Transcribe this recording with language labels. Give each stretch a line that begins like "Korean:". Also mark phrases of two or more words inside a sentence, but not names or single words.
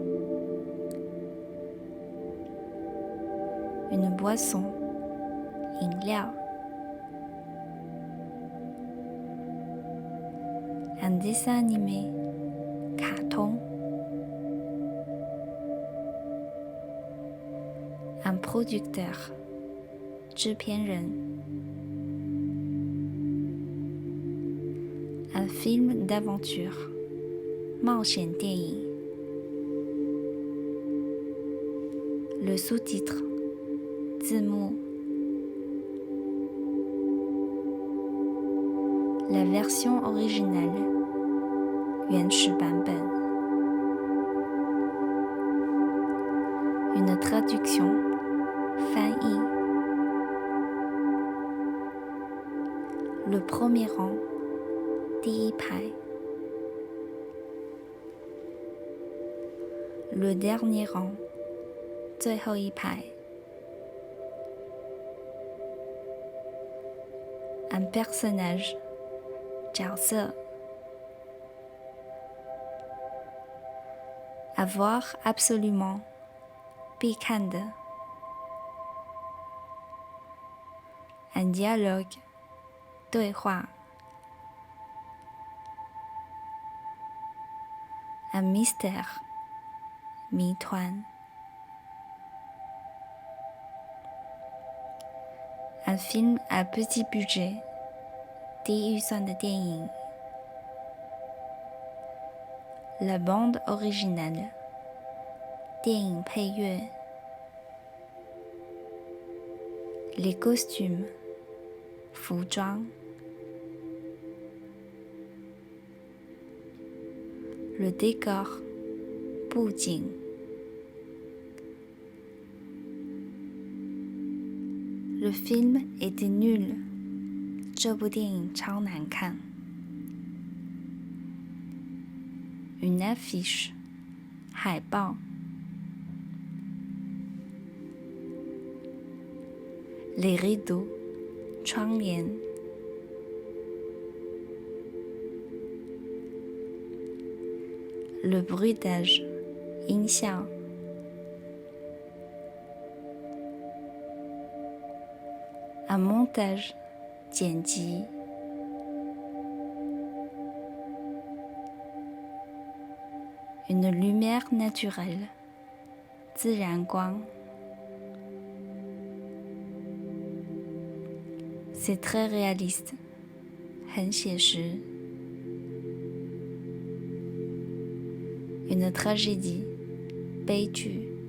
French: une boisson 饮料 un dessin animé 卡通 un producteur 制片人 un film d'aventure
Chinese: 冒险电影
French: le sous-titre 字幕 la version originale
Chinese: 原始版本
French: une traduction 翻译 le premier rang
Chinese: 第一排
French: le dernier rang
Chinese: 最后一排
French: un personnage 角色 avoir absolument
Chinese: 必看的
French: un dialogue 对话 un mystère 谜团 un film à petit budget
Chinese: 低预算的电影
French: la bande originale
Chinese: 电影配乐
French: les costumes 服装 le décor 布景 le film était nul
Chinese: 这部电影超难看
French: une affiche 海报 les rideaux 窗帘 le bruitage 音效 un montage 剪辑 une lumière naturelle
Chinese: 自然光
French: c'est très réaliste
Chinese: 很写实
French: une tragédie 悲剧